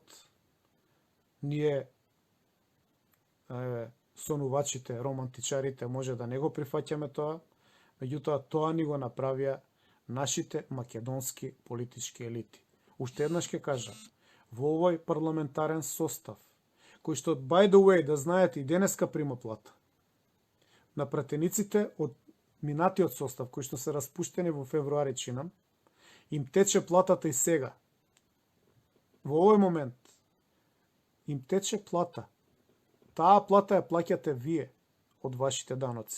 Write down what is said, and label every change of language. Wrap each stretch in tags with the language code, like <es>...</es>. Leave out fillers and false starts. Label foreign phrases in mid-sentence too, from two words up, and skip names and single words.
<mk>Ние, сонувачите, романтичарите, може да не го прифаќаме тоа, меѓутоа тоа ни го направија нашите македонски политички елити. Уште еднаш ќе кажам, во овој парламентарен состав, кој што,</mk> <en>by the way,</en> <mk>да знаете, и денеска прима плата, на пратениците од минатиот состав, кои што се распуштени во февруари, чинам, им тече платата и сега. Во овој момент им тече плата. Таа плата ја плаќате вие од вашите даноци.</mk>